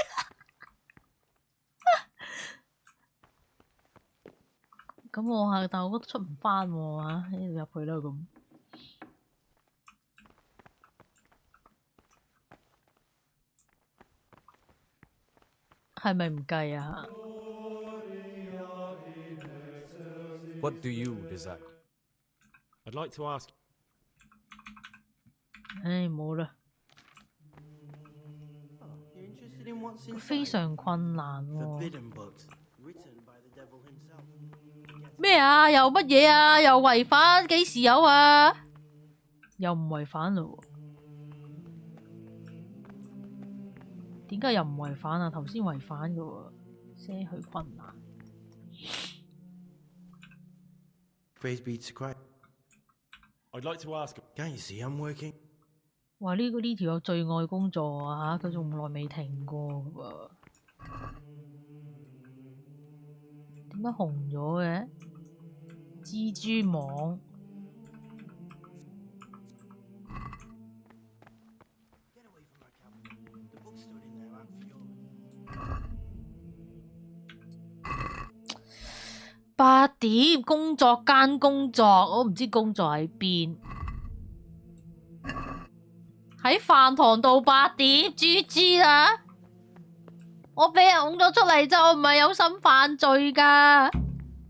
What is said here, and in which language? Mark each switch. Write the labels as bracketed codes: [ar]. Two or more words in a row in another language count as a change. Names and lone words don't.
[yue] 咁我係，但我覺得出唔返喎嚇，呢度入去啦咁。係咪唔計啊？ [en] What do you desire? I'd like to ask. [yue] 唉，冇啦， [en] You're interested in what's [yue] 非 [en] inside? [yue] 常困難喎。 [en] Forbidden books, written by the devil himself. [yue] 咩啊？又乜嘢啊？又違反？幾時有啊？又唔違反嘞喎？點解又唔違反啊？頭先違反嘅喎，些許困難。 [en] Praise be to Christ. I'd like to ask. Can't you see I'm working? [yue] 話呢條有最愛工作啊嚇，佢仲耐未停過嘅喎。點解紅咗嘅？蜘蛛網。 [en] Get away from her, Captain. The book stood in there, aren't yours. [yue] 8 點工作間工作，我唔知工作喺邊。喺飯堂度8點，豬豬啦！我俾人拱咗出嚟啫，我唔係有心犯罪㗎。